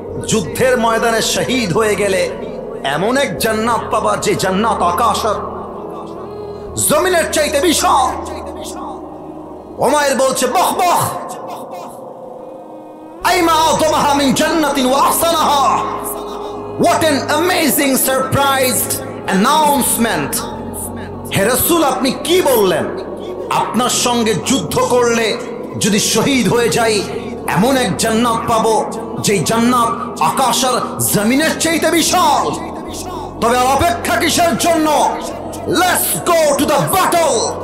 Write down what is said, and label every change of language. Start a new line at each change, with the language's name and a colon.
Bangla: যুদ্ধের ময়দানে শহীদ হয়ে গেলে এমন এক জান্নাত পাবা যে জান্নাত আকাশ আর জমিনের চাইতে বিশাল। ওমায়ের বলছে
Arabic: বখ বখ আইমা আযমাহা মিন জান্নাতিন ওয়া আহসানাহা।
English: What an amazing surprised announcement!
Bangla: হে রাসূল, আপনি কি বললেন? আপনার সঙ্গে যুদ্ধ করলে যদি শহীদ হয়ে যাই এমন এক জান্নাত পাবো যে জান্নাত আকাশ আর জমিনের চাইতে বিশাল। তবে আর অপেক্ষা কিসের জন্য?
English: Let's go to the battle.